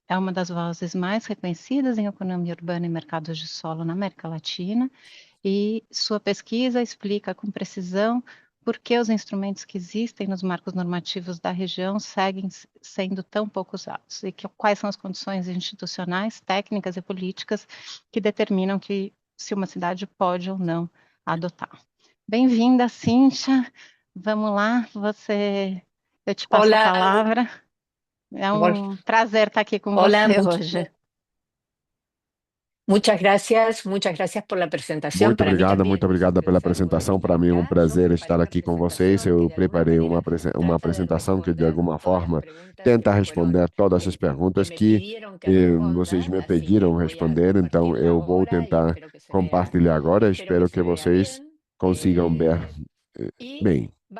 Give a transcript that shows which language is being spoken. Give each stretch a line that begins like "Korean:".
Portuguese: É uma das vozes mais reconhecidas em economia urbana e mercados de solo na América Latina, e sua pesquisa explica com precisão por que os instrumentos que existem nos marcos normativos da região seguem sendo tão pouco usados e quais são as condições institucionais, técnicas e políticas que determinam se uma cidade pode ou não adotar. Bem-vinda, Cíntia. Vamos lá, eu te passo a palavra. É um prazer estar aqui com você hoje.
Spanish: Muchas gracias por la presentación.
Portuguese: Muito obrigada pela apresentação. Para mim é um prazer estar aqui com vocês. Eu preparei uma apresentação que, de alguma forma, tenta responder todas as perguntas que vocês me pediram responder. Então, eu vou tentar compartilhar agora. Espero que vocês consigam ver bem.